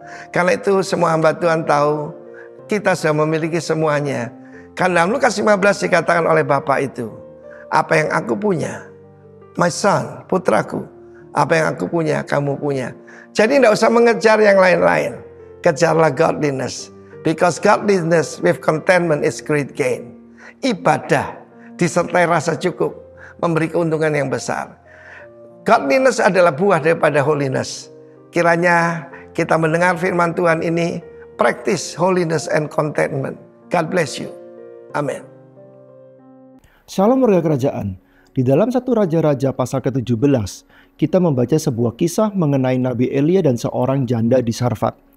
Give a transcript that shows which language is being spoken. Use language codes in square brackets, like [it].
[id] Karena itu semua hamba Tuhan tahu, kita sudah memiliki semuanya. Karena dalam Lukas 15 dikatakan oleh Bapa itu, apa yang aku punya, [en] my son, [id] putraku, apa yang aku punya, kamu punya. Jadi tidak usah mengejar yang lain-lain. Kejarlah godliness. [en] Because godliness with contentment is great gain. [id] Ibadah disertai rasa cukup memberi keuntungan yang besar. Godliness adalah buah daripada holiness. Kiranya kita mendengar firman Tuhan ini, [en] practice holiness and contentment. God bless you. [id] Amin. Shalom warga kerajaan. Di dalam 1 Raja-Raja pasal ke-17, kita membaca sebuah kisah mengenai Nabi Elia dan seorang janda di Sarfat.